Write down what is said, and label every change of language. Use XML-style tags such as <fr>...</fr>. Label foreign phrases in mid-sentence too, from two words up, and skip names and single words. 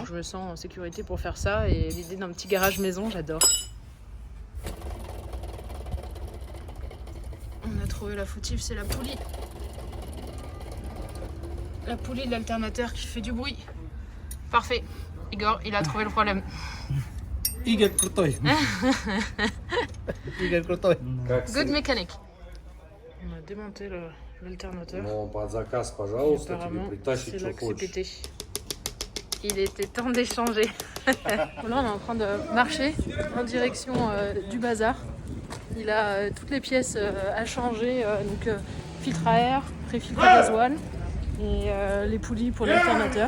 <fr>Je me sens en sécurité pour faire ça et l'idée d'un petit garage maison, j'adore. On a trouvé la fautive, c'est la poulie. La poulie de l'alternateur qui fait du bruit. Parfait. Igor, il a trouvé le problème.</fr> <ru>Игорь крутой. Игорь крутой.</ru> <en>Good mechanic.</en> <fr>On a démonté l'alternateur.</fr> <ru>Но под заказ, пожалуйста, тебе</ru> <fr>Apparemment,</fr> <ru>притащить,</ru> <fr>c'est</fr> <ru>что</ru> <fr>là que c'est</fr> <ru>хочешь.</ru> <fr>pété. Il était temps d'échanger. Là, on est en train de marcher en direction du bazar. Il a toutes les pièces à changer, donc filtre à air, pré-filtre à gasoil et les poulies pour l'alternateur.</fr>